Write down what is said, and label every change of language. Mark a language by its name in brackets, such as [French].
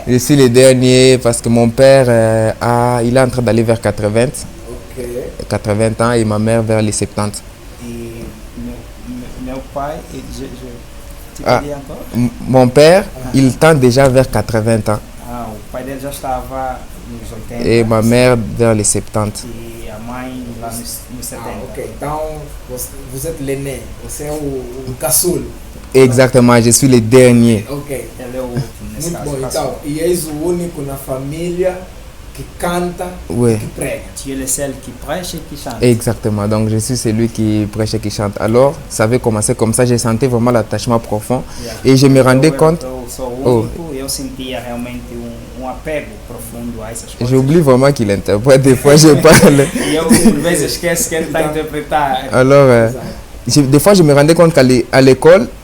[French] Je suis le dernier parce que mon père, il est en train d'aller vers 80, Ok. 80 ans et ma mère vers les 70. [Portuguese] E meu pai, tu Ah. [French] peux dire encore? Mon père, il tend déjà vers 80 ans [Portuguese] Ah, o pai dele já estava nos 80 [French] et ma mère vers les 70. [Portuguese] e a mãe lá nos 70. Ah, ok. Então, você [French] êtes l'aîné. [Portuguese] Você é o caçulo. [French] Exactement, je suis le dernier. Ok. [Portuguese] Ele é o último nesse Muito caso. bom. Então, e és o único na família que canta Ouais. e que prega. [French] Tu es le seul qui prêche et qui chante. Exactement, donc je suis celui qui prêche et qui chante. Alors, ça avait commencé comme ça, j'ai senti vraiment l'attachement profond et je me rendais compte, [Portuguese] Eu sou o único e eu sentia realmente apego profundo a essas coisas. [French] j'oublie vraiment qu'il interprète, des fois je parle. [Portuguese] E eu, por vezes, esqueço que ele está a interpretar. [French] Alors, des fois je me rendais compte qu'à l'école,